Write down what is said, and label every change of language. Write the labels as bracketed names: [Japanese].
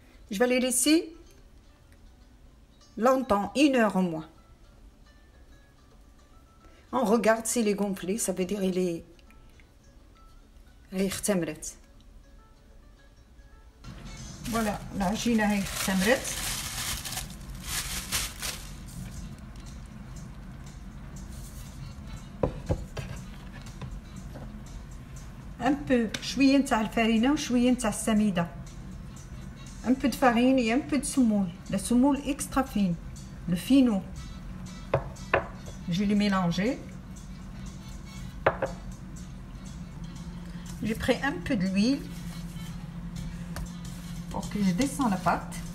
[French] Je vais les laisser longtemps, 1 heure au moins. On regarde s'il est gonflé, ça veut dire il est اختمرت. [Arabic] Voilà, العجينة هي اختمرت. [French] un peu [Arabic] شوية نتاع الفرينة وشوية نتاع السميدة. [French] Un peu de farine et un peu de semoule. La semoule extra fine, le fino. Je vais les mélanger. J'ai pris un peu de l'huile pour que je descends la pâte.